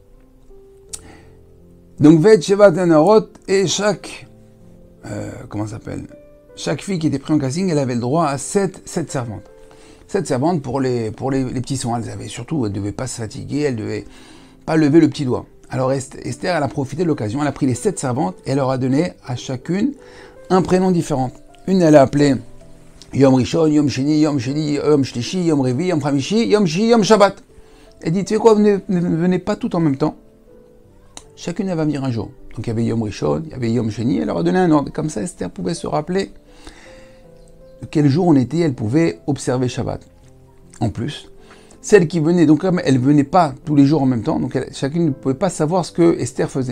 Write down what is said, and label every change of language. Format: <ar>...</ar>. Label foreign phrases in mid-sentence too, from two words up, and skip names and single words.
<fr>Donc</fr> <he>ואת שבע הנערות,</he> <fr>et chaque fille qui était prise en casting, elle avait le droit à 7 servantes. 7 servantes pour les petits soins. Elle ne devait pas se fatiguer, elle ne devait pas lever le petit doigt. Alors Esther, elle a profité de l'occasion, elle a pris les 7 servantes et elle leur a donné à chacune un prénom différent. Une, elle a appelé Yom Rishon, Yom Sheni, Yom Shlishi, Yom Revi, Yom Chamishi, Yom Shi, Yom Shabbat. Elle dit, tu sais quoi, ne venez pas tout en même temps. Chacune, elle va venir un jour. Donc il y avait Yom Rishon, il y avait Yom Sheni, elle leur a donné un ordre. Comme ça, Esther pouvait se rappeler quel jour on était, elle pouvait observer Shabbat. En plus, celle qui venait, donc comme elle ne venait pas tous les jours en même temps, donc chacune ne pouvait pas savoir ce que Esther faisait.</fr>